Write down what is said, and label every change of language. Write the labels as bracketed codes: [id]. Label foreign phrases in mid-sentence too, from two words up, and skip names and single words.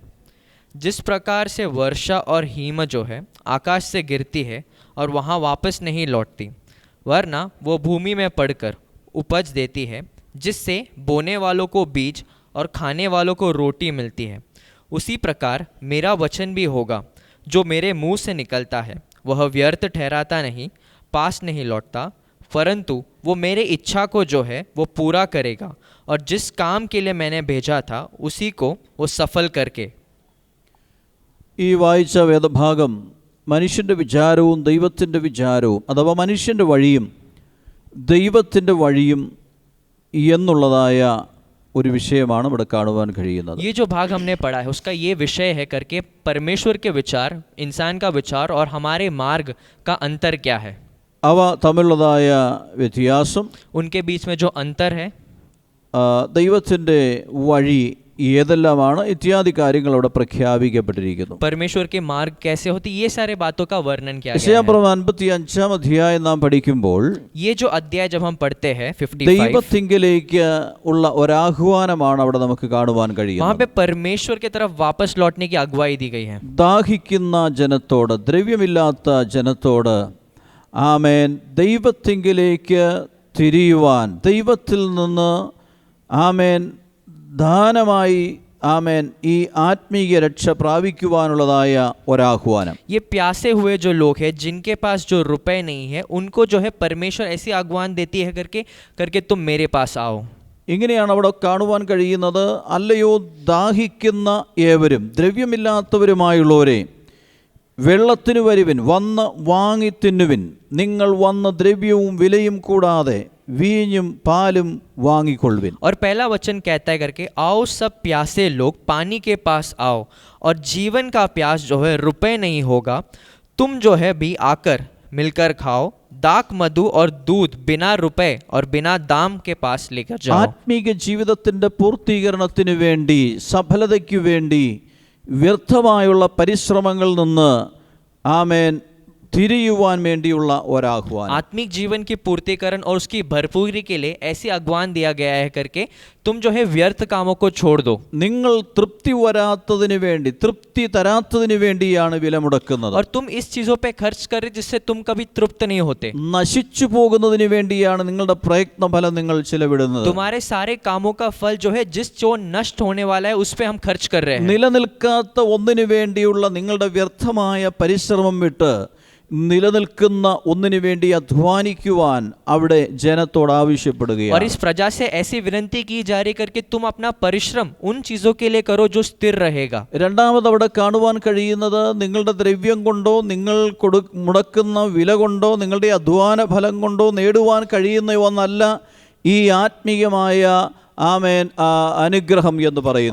[hi] जिस प्रकार से वर्षा और हिम जो है आकाश से गिरती है और वहाँ वापस नहीं लौटती, वरना वो भूमि में पड़कर उपज देती है, जिससे बोने वालों को बीज और खाने वालों को रोटी मिलती है, उसी प्रकार मेरा वचन भी होगा जो मेरे मुंह से निकलता है. वह व्यर्थ ठहराता नहीं, पास नहीं लौटता, परंतु वो मेरे इच्छा को जो है वो पूरा करेगा और जिस काम के लिए मैंने भेजा था उसी को वो सफल करके. [ml] ഈ വായിച്ച വേദഭാഗം മനുഷ്യൻ്റെ വിചാരവും ദൈവത്തിൻ്റെ വിചാരവും അഥവാ മനുഷ്യൻ്റെ വഴിയും ദൈവത്തിൻ്റെ വഴിയും എന്നുള്ളതായ ഒരു വിഷയമാണ് ഇവിടെ കാണുവാൻ കഴിയുന്നത്. [hi] ये जो भाग हमने पढ़ा है उसका ये विषय है करके परमेश्वर के विचार, इंसान का विचार और हमारे मार्ग का अंतर क्या है, [ml] അവ തമ്മിലുള്ളതായ വ്യത്യാസം, [hi] उनके बीच में जो अंतर है, [ml] ദൈവത്തിൻ്റെ വഴി ഏതെല്ലാമാണ് ഇത്യാദി കാര്യങ്ങൾ അവിടെ പ്രഖ്യാപിക്കപ്പെട്ടിരിക്കുന്നു. [hi] परमेश्वर के मार्ग कैसे होती, ये सारे बातों का वर्णन किया गया है. [ml] യെശയ്യാ പ്രവചനം 55 അധ്യായം നാം പഠിക്കുമ്പോൾ [hi] ये जो अध्याय जब हम पढ़ते हैं 55, [ml] ദൈവത്തിങ്കിലേക്ക് ഉള്ള ഒരാഹ്വാനമാണ് അവിടെ നമുക്ക് കാണുവാൻ [hi] वहाँ [ml] കഴിയുന്നത്. [hi] पे परमेश्वर की तरफ वापस लौटने की अगुवाई दी गई है. [ml] ദാഹിക്കുന്ന ജനത്തോട്, ദ്രവ്യമില്ലാത്ത ജനത്തോട് ആമേൻ ദൈവത്തിങ്കിലേക്ക് തിരിയുവാൻ, ദൈവത്തിൽ നിന്ന് ആമേൻ ദാനമായി ആമേൻ ഈ ആത്മീയ രക്ഷ പ്രാപിക്കുവാനുള്ളതായ ഒരാഹ്വാനം. [hi] ये प्यासे हुए जो लोग हैं जिनके पास जो रुपए नहीं है उनको जो है परमेश्वर ऐसी आह्वान देती है करके तुम मेरे पास आओ. [ml] ഇങ്ങനെയാണ് അവിടെ കാണുവാൻ കഴിയുന്നത്. അല്ലയോ ദാഹിക്കുന്ന ഏവരും ദ്രവ്യമില്ലാത്തവരുമായുള്ളവരെ, വെള്ളത്തിനു വരുവിൻ, വന്ന് വാങ്ങി തിന്നുവിൻ. നിങ്ങൾ വന്ന് ദ്രവ്യവും വിലയും കൂടാതെ വീഞ്ഞും പാലും വാങ്ങിക്കൊള്ളുവിൻ. [hi] और पहला वचन कहता है करके, आओ सब प्यासे लोग पानी के पास आओ, और जीवन का प्यास जो है रुपए नहीं होगा, तुम जो है भी आकर मिलकर खाओ. दाक मधु और दूध बिना रुपए और बिना दाम के पास लेकर जाओ. [ml] ആത്മീക ജീവിതത്തിൻ്റെ പൂർത്തീകരണത്തിന് വേണ്ടി, സഫലതയ്ക്ക് വേണ്ടി വ്യർത്ഥമായുള്ള പരിശ്രമങ്ങളിൽ നിന്ന് ആമേൻ തിരിയുവാൻ വേണ്ടിയുള്ള ഒരാഹ്വാനം. [hi] आत्मिक जीवन की पूर्तिकरण और उसकी भरपूरी के लिए ऐसी आह्वान दिया गया है करके तुम जो है व्यर्थ कामों को छोड़ दो. [ml] നിങ്ങൾ തൃപ്തി വരാത്തതിന് വേണ്ടി, തൃപ്തി തരാത്തതിന് വേണ്ടിയാണ് വില മുടക്കുന്നത്. [hi] और तुम इस चीजों पे खर्च कर रहे जिससे तुम कभी तृप्त नहीं होते. [ml] നശിച്ചു പോകുന്നതിന് വേണ്ടിയാണ് നിങ്ങളുടെ പ്രയത്നഫലം നിങ്ങൾ ചിലവിടുന്നത്. [hi] तुम्हारे सारे कामों का फल जो है जिस जो नष्ट होने वाला है उस पे हम खर्च कर रहे हैं. [ml] നിലനിൽക്കാത്ത ഒന്നിനു വേണ്ടിയുള്ള നിങ്ങളുടെ വ്യർത്ഥമായ പരിശ്രമം വിട്ട് നിലനിൽക്കുന്ന ഒന്നിനു വേണ്ടി അധ്വാനിക്കുവാൻ അവിടെ ജനത്തോട് ആവശ്യപ്പെടുകയാണ്. [hi] और इस प्रजा से ऐसी विनती की जा रही करके तुम अपना परिश्रम उन चीजों के लिए करो जो स्थिर रहेगा. [ml] രണ്ടാമത് അവിടെ കാണുവാൻ കഴിയുന്നത് നിങ്ങളുടെ ദ്രവ്യം കൊണ്ടോ നിങ്ങൾ മുടക്കുന്ന വില കൊണ്ടോ നിങ്ങളുടെ അധ്വാന ഫലം കൊണ്ടോ നേടുവാൻ കഴിയുന്ന ഒന്നല്ല ഈ ആത്മീയമായ आमेन अनुग्रहम ಎಂದು പറയുന്നു.